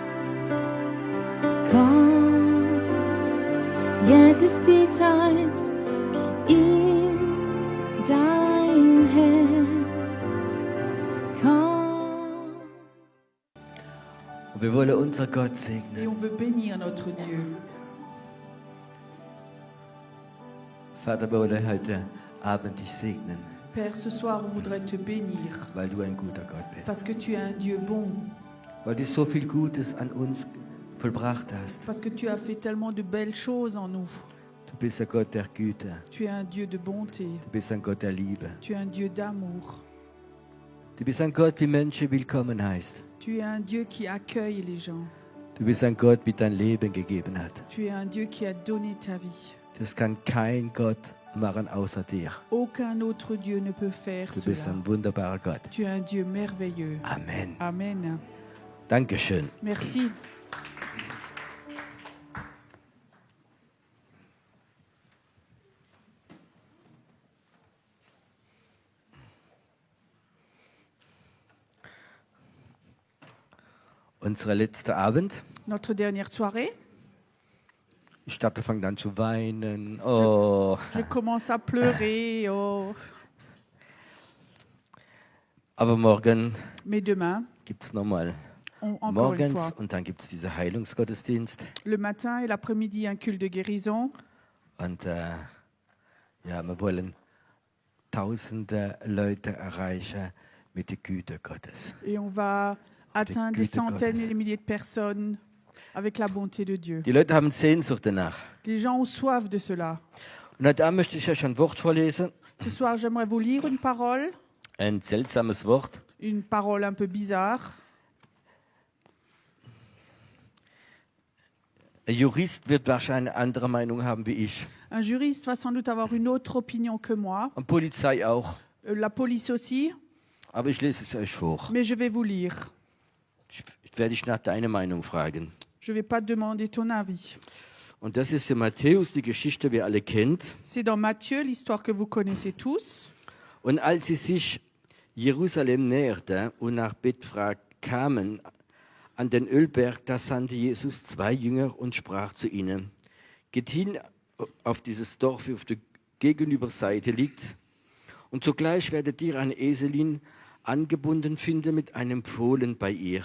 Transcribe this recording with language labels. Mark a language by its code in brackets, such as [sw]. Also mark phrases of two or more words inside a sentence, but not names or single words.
[de] Komm, jetzt ist die Zeit, gib ihm dein Herz. Komm. Und wir wollen unser Gott [fr] Et [de] segnen. [fr] on veut bénir notre Dieu. [de] Vater, wir wollen heute Abend dich segnen, [fr] Père, ce soir, on voudrait te bénir [de] weil du ein guter Gott bist. [fr] parce que tu es un Dieu bon, [de] Weil du so viel Gutes an uns vollbracht hast. [fr] parce que tu as fait tellement de belles choses en nous. [de] Du bist ein Gott der Güte. [fr] Tu es un Dieu de bonté, [de] Du bist ein Gott der Liebe. [fr] tu es un Dieu d'amour, [de] Du bist ein Gott, wie Menschen willkommen heißt. [fr] tu es un Dieu qui accueille les gens, [de] Du bist ein Gott, wie dein Leben gegeben hat. [fr] tu es un Dieu qui a donné ta vie. [de] Das kann kein Gott machen außer dir. [fr] Aucun autre Dieu ne peut faire [de] Du bist [fr] cela. [de] ein wunderbarer Gott. [fr] Tu es un Dieu merveilleux. [de] Amen. [fr] Amen. [de] Dankeschön. [fr] Merci. [de] Unser letzter Abend. [fr] Notre dernière soirée, [de] Ich starte, fange an zu weinen. Oh. [fr] je commence à pleurer. Oh. [de] Aber morgen [fr] Mais demain, [de] gibt es nochmal [fr] encore une fois, [de] morgens und dann gibt es diesen Heilungsgottesdienst. [fr] le matin et l'après-midi, un culte de guérison. [de] Und ja, wir wollen tausende Leute erreichen mit der Güte Gottes. [fr] Et on va atteindre des [de] Güte [fr] centaines [de] Gottes. [fr] et des milliers de personnes avec la bonté de Dieu. [de] Die Leute haben Sehnsucht danach. [fr] Les gens ont soif de cela. [de] Und heute Abend möchte ich euch ein Wort vorlesen. [fr] Ce soir, j'aimerais vous lire une [de] Ein seltsames Wort. [fr] parole un peu bizarre. [de] Ein Jurist wird wahrscheinlich eine andere Meinung haben wie ich. [fr] Un juriste va sans doute avoir une autre opinion que moi, [de] Und Polizei auch. [fr] la police aussi, [de] Aber ich lese es euch vor. [fr] mais je vais vous lire. [de] Ich werde dich nach deiner Meinung fragen. [fr] Je ne vais pas te demander ton avis. [de] Und das ist in Matthäus, die Geschichte, die ihr alle kennt. [fr] C'est dans Matthieu, l'histoire que vous connaissez tous. [de] Und als sie sich Jerusalem näherte und nach Bethphra kamen, an den Ölberg, da sandte Jesus 2 Jünger und sprach zu ihnen: Geht hin auf dieses Dorf, wie auf der Gegenüberseite liegt, und sogleich werdet ihr eine Eselin angebunden finden mit einem Fohlen bei ihr.